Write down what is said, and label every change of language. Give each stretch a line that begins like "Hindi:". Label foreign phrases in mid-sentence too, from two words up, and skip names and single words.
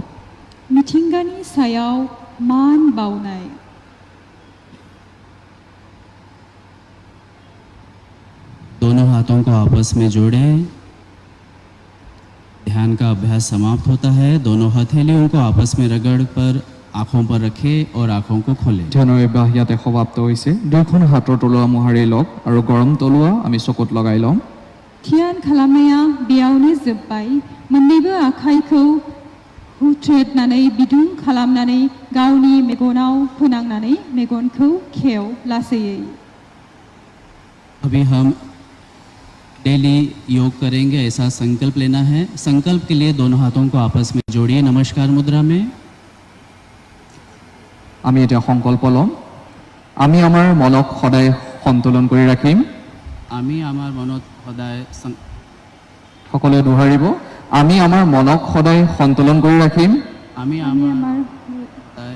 Bodo: मिथिंगानि सायाव मान बावनाय।
Hindi: दोनों हाथों को आपस में जोड़ें। ध्यान का अभ्यास समाप्त होता है। दोनों हथेलियों को आपस में रगड़ कर आंखों पर रखें और आंखों को खोलें।
Assamese: ধ্যানৰ অভ্যাস ইয়াতে সমাপ্ত হৈছে। দুয়োখন হাতৰ তলুৱা মোহাৰি লওক আৰু গৰম তলুৱা আমি চকুত লগাই ল'ম।
Bodo: ध्यान खालामनाया बेयावनो जोब्बाय। मोननैबो आखाइखौ हुथ्रेदनानै बिदुं खालामनानै गावनि मेगनाव फोनांनानै मेगनखौ खेव लासैयै।
Hindi: अभी हम डेली योग करेंगे, ऐसा संकल्प लेना है। संकल्प के लिए दोनों हाथों को आपस में जोड़िए नमस्कार मुद्रा में।
Assamese: আমি এতিয়া সংকল্প ল'ম, আমি আমাৰ মনক সদায় সন্তুলন কৰি ৰাখিম। আমি আমার মনত সদায় সকলোৱে দোহাৰিব, আমি আমাৰ মনক সদায় সন্তুলন কৰি ৰাখিম, আমি আমার সদায়